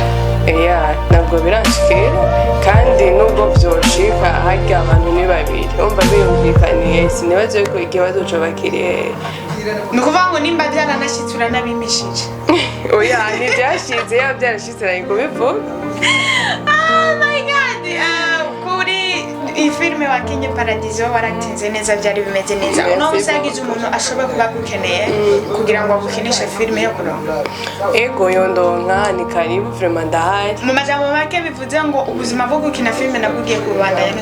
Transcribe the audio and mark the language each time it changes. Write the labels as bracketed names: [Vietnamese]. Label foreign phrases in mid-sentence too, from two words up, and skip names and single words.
[Rundi] ntabwo biranshikira kandi nubwo byoshika harya abantu ni babiri umva biyumvikaniye sinibaze ko ikibazo coba kiri ni ukuvuga ngo nimba byaranashitse uranabimishije oya ntibyashitse yaba byarashitse nari kubivuga. [English] Oh my god [Rundi] kuri iyi filime wakinye Paradizo waratinze neza byari bimeze neza uno musagize umuntu ashobora kuba gukeneye kugira ngo agukinishe filime yo kuronka ego yondonka ni karibu vraiment ndahari mu majambo make bivuze ngo ubuzima bwo gukina filime nabugiye kubandanya